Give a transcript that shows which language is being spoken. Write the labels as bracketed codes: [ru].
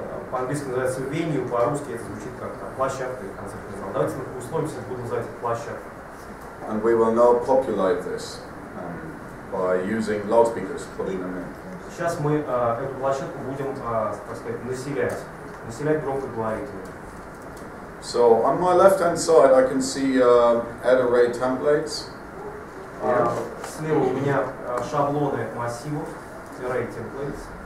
[ru] По-английски называется venue, по-русски это звучит как площадка или концертный зал. Давайте мы условимся, будем называть это площадкой. [en] And we will now populate this by using loudspeakers, putting them in. [ru] Сейчас мы эту площадку будем, так сказать, населять громкоговорителями. [en] So on my left-hand side, I can see add array templates. [ru] Слева у меня шаблоны массивов, array templates.